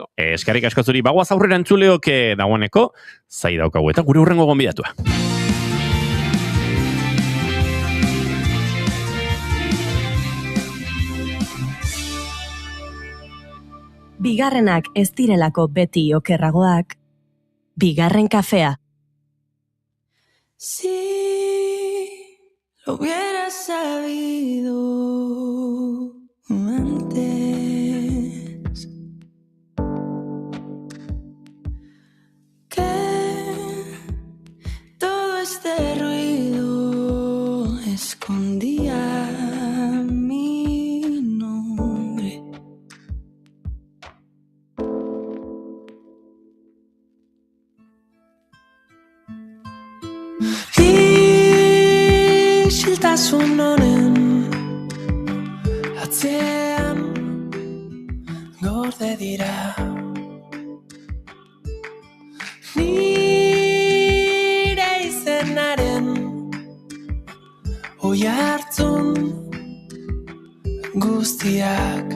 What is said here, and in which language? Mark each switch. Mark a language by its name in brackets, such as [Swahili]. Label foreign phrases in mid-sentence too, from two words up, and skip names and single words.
[Basque] Eskerrik asko zuri, bagoaz aurrera entzuleok dagoeneko, zai daukagu eta gure hurrengo gonbidatua. Bigarrenak ez direlako beti okerragoak. Bigarren kafea. [Spanish] Si lo hubiera sabido antes, que todo este ruido escondía mi nombre. [Basque] Isiltasun honen atzean gorde dira, nire izenaren oihartzun guztiak.